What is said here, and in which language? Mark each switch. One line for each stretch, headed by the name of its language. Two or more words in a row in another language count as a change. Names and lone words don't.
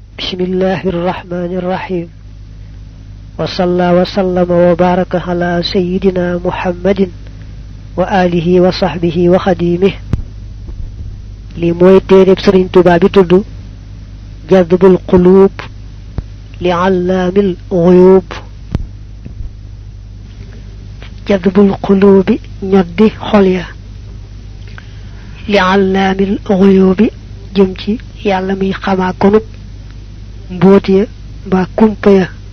Arabic: بسم الله الرحمن الرحيم وصلى وسلم وبارك على سيدنا محمد وعلى آله وصحبه وخادمه
Wolof: li moy téereb Sëriñ Tuubaa bi tuddu
Arabic: جذب القلوب إلى علام الغيوب جذب القلوب
Wolof: ñoddi xol ya
Arabic: إلى علام الغيوب
Wolof: jëm ci yàlla mi xamaa konub mbóot ya mbaa kumpa ya